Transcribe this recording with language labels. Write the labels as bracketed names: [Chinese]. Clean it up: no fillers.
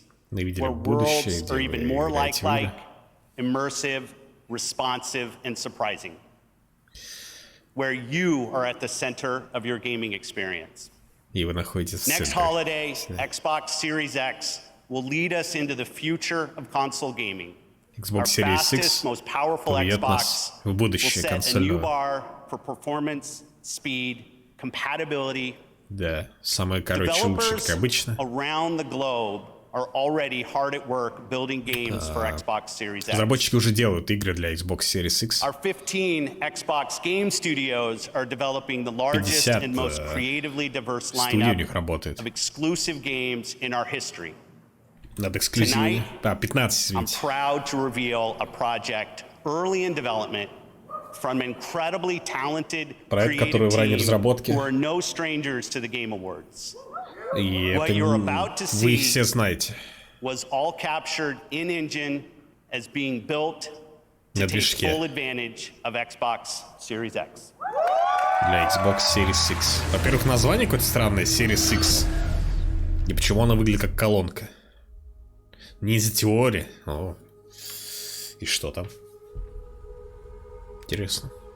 [Russian] Мы видели будущее, где вы играете в игры. [English] Immersive, responsive, and surprising, where you are at the center of your gaming experience. [Russian] И вы находитесь в центре. [English] Next holiday, Xbox Series X will lead us into the future of console gaming. [Russian] Xbox Series X поведет нас в будущее консольного. Да, самое, короче, лучше, как обычно. [English] are already hard at work building games for Xbox Series X. [Russian] Разработчики уже делают игры для Xbox Series X. [English] Our 15 Xbox game studios are developing the largest and most creatively diverse lineup of exclusive games in our history. Tonight, 15, I'm proud to reveal a project early in development from incredibly talented creative team who are no strangers to the Game Awards. What you're about to see was all captured in-engine as being built to take full advantage of Xbox Series X. [Russian] Для Xbox Series X. Во-первых, название какое-то странное, Series X. И почему она выглядит как колонка? Ninja Theory. О. И что там? Интересно.